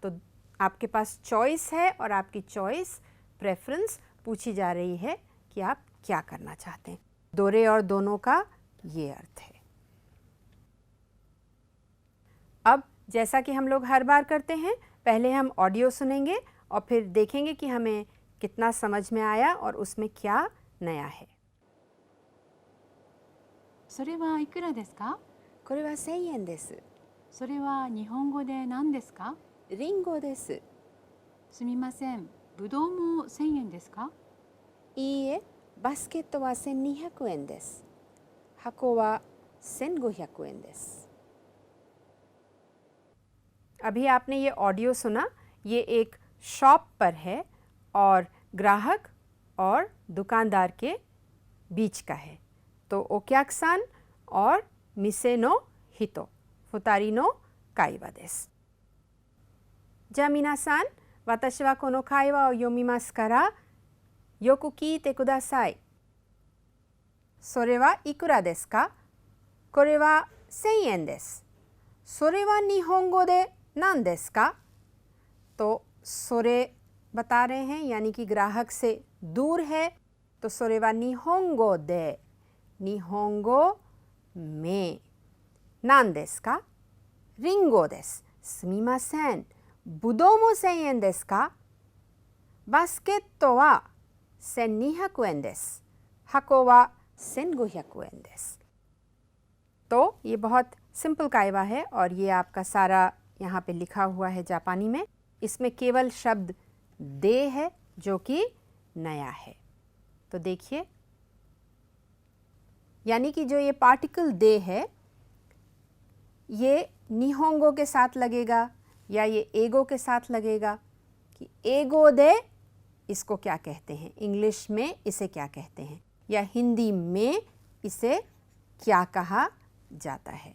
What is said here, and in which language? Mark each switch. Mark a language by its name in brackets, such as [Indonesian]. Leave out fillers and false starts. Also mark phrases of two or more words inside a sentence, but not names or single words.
[Hindi] तो आपके पास चॉइस है और आपकी चॉइस प्रेफरेंस पूछी जा रही है कि आप क्या करना चाहते हैं। दोरे और दोनों का ये अर्थ है। अब जैसा कि हम लोग हर बार करते हैं, पहले हम ऑडियो सुनेंगे और फिर देखेंगे कि हमें कितना समझ में आया और उसमें क्या नया है। [Japanese] それはいくらですか？これは1000円です。それは日本語で何ですか？リンゴです。すみません、ぶどうも1000円ですか？いいえ、バスケットは1200円です。箱は1500円です。 [Hindi] अभी आपने ये ऑडियो सुना, ये एक शॉप पर है और ग्राहक और दुकानदार के बीच का है। [Japanese] तो ओक्याकसान और 店の人、二人の会話です. じゃ皆さん、私はこの会話を読みますからよく聞いてください。それはいくらですか？これは1000円です。それは日本語で何ですか? [Hindi] तो सोरे बता रहे हैं, यानी कि ग्राहक से दूर है, तो [Japanese] それは日本語で, [Hindi] निहोंगो में, [Japanese] 何ですか? リンゴです。すみません、ぶどうも 1000 円ですか? バスケットは 1200円です。箱は1500円です。 [Hindi] तो ये बहुत सिंपल कायवा है और ये आपका सारा यहाँ पे लिखा हुआ है जापानी में। इसमें केवल शब्द दे है जो कि नया है। तो देखिए, यानी कि जो ये पार्टिकल दे है ये निहोंगो के साथ लगेगा या ये एगो के साथ लगेगा कि [Japanese] 英語で [Hindi] इसको क्या कहते हैं, इंग्लिश में इसे क्या कहते हैं या हिंदी में इसे क्या कहा जाता है।